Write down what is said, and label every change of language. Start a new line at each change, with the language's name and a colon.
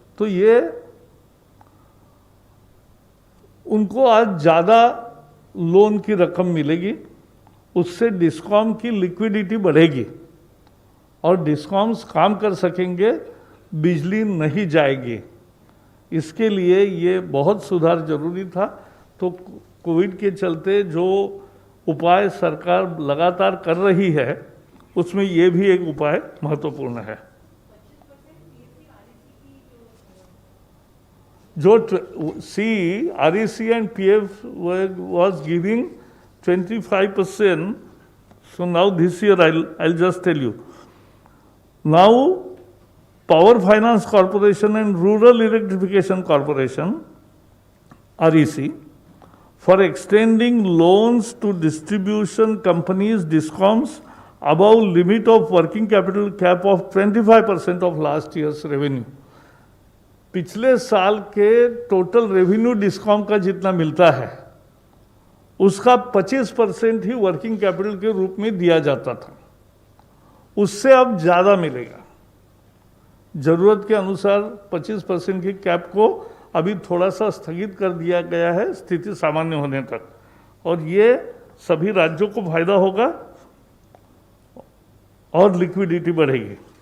Hindi: तो ये उनको आज ज़्यादा लोन की रकम मिलेगी, उससे डिस्कॉम की लिक्विडिटी बढ़ेगी और डिस्कॉम्स काम कर सकेंगे, बिजली नहीं जाएगी। इसके लिए ये बहुत सुधार जरूरी था। तो कोविड के चलते जो उपाय सरकार लगातार कर रही है उसमें ये भी एक उपाय महत्वपूर्ण है।
English: जो REC and PF was giving 25%, so now this year I'll just tell you. Now Power Finance Corporation and Rural Electrification Corporation, REC, for extending loans to distribution companies, DISCOMs, above limit of working capital cap of 25% of last year's revenue.
Hindi: पिछले साल के total revenue discom का जितना मिलता है उसका 25% ही working capital के रूप में दिया जाता था। उससे अब ज़्यादा मिलेगा। ज़रूरत के अनुसार 25% की कैप को अभी थोड़ा सा स्थगित कर दिया गया है स्थिति सामान्य होने तक, और ये सभी राज्यों को फायदा होगा और लिक्विडिटी बढ़ेगी।